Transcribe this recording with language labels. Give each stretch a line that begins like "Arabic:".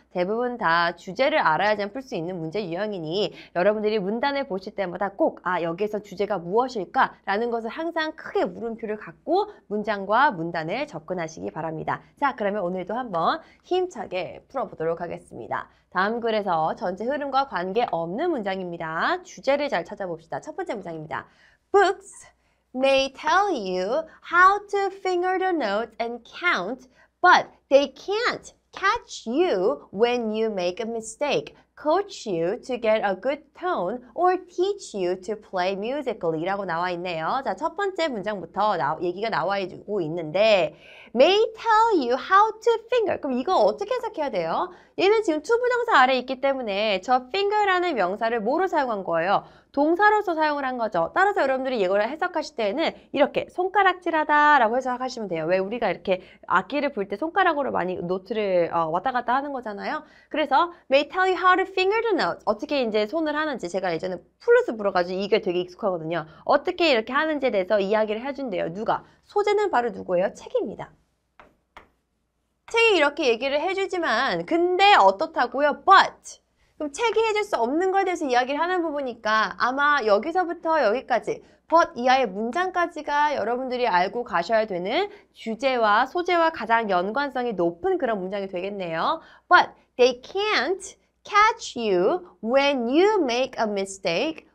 Korean: 대부분 다 주제를 알아야지만 풀 수 있는 문제 유형이니 여러분들이 문단을 보실 때마다 꼭 여기에서 주제가 무엇일까? 라는 것을 항상 크게 물음표를 갖고 문장과 문단을 접근하시기 바랍니다. 자, 그러면 오늘도 한번 힘차게 풀어보도록 하겠습니다. 다음 글에서 전체 흐름과 관계없는 문장입니다. 주제를 잘 찾아봅시다. 첫 번째 문장입니다.
English: Books may tell you how to finger the notes and count, but they can't catch you when you make a mistake, coach you to get a good tone, or teach you to play musically
Korean: 라고 나와 있네요. 자, 첫 번째 문장부터 얘기가 나와주고 있는데
English: may tell you how to finger.
Korean: 그럼 이거 어떻게 해석해야 돼요? 얘는 지금 투부정사 아래에 있기 때문에 저 finger라는 명사를 뭐로 사용한 거예요? 동사로서 사용을 한 거죠. 따라서 여러분들이 이걸 해석하실 때에는 이렇게 손가락질하다 라고 해석하시면 돼요. 왜 우리가 이렇게 악기를 불 때 손가락으로 많이 노트를 왔다 갔다 하는 거잖아요. 그래서
English: may tell you how to finger the notes.
Korean: 어떻게 이제 손을 하는지 제가 예전에 플루스 불어가지고 이게 되게 익숙하거든요. 어떻게 이렇게 하는지에 대해서 이야기를 해준대요. 누가? 소재는 바로 누구예요? 책입니다. 책이 이렇게 얘기를 해주지만 근데 어떻다고요? But 그럼 책이 해줄 수 없는 거에 대해서 이야기를 하는 부분이니까 아마 여기서부터 여기까지 but 이하의 문장까지가 여러분들이 알고 가셔야 되는 주제와 소재와 가장 연관성이 높은 그런 문장이 되겠네요.
English: But they can't catch you when you make a mistake.